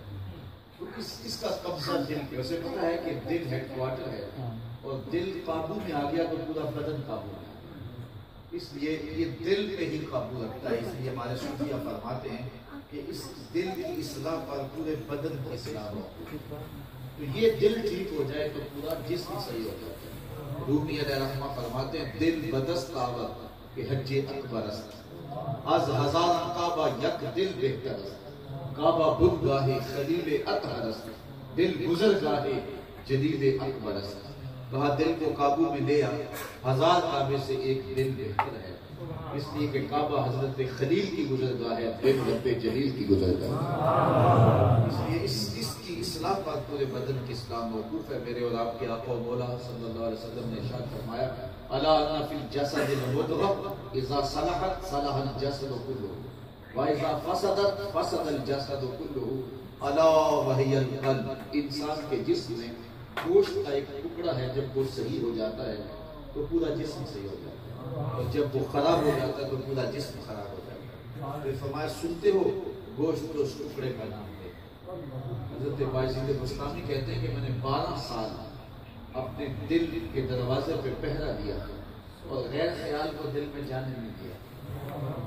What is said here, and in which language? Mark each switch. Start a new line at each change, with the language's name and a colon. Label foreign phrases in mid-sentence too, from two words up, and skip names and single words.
Urdu: تو اس کا قبضہ دل پہ، اسے پتا ہے کہ دل ہیڈ کوارٹر ہے، اور دل قابو میں آ گیا تو پورا بدن قابو میں آ گیا، اس لیے یہ دل پہ ہی قابو رکھتا ہے۔ اس لیے ہمارے صوفیہ فرماتے ہیں کہ اس دل کی اصلاح پر پورے بدن کی اصلاح ہو، تو یہ دل ٹھیک ہو جائے تو پورا جسم صحیح ہو جاتا ہے۔
Persian: رومی
Arabic: علیہ رحمہ
Urdu: فرماتے ہیں
Persian: دل بدست آورد کہ حج اکبر است، از ہزار کعبہ یک دل بہتر است، کعبہ بت گاہ خلیل اطہر است، دل گزر گاہ جلیل اکبر است۔
Urdu: کہا دل کو قابو میں لیا، ہزار کعبے سے ایک دل بہتر ہے، اس لیے کہ کعبہ حضرت خلیل کی گزرگاہ ہے، دل رب جلیل کی گزرگاہ ہے۔ اس لیے اس کی اصلاح پر پورے بدن کی اصلاح موقوف ہے۔ میرے اور آپ کے آقا و مولا
Arabic: صلی اللہ علیہ وسلم
Urdu: نے ارشاد فرمایا
Arabic: الا ان فی الجسد مضغۃ اذا صلحت صلح الجسد كله وَإِذَا فَسَدَتْ فَسَدَ الْجَسَدُ كُلُّهُ أَلَا وَهِيَ الْقَلْبُ۔
Urdu: انسان کے جسم میں گوشت کا ایک ٹکڑا ہے، جب وہ صحیح ہو جاتا ہے تو پورا جسم صحیح ہو جاتا ہے، اور جب وہ خراب ہو جاتا ہے تو پورا جسم خراب ہو جاتا ہے۔ پھر فرمایا سنتے ہو گوشت تو اس ٹکڑے کا نام ہے۔ حضرت باجید بستامی کہتے ہیں کہ میں نے 12 سال اپنے دل کے دروازے پہ پہرا دیا اور غیر خیال کو دل میں جانے نہیں دیا۔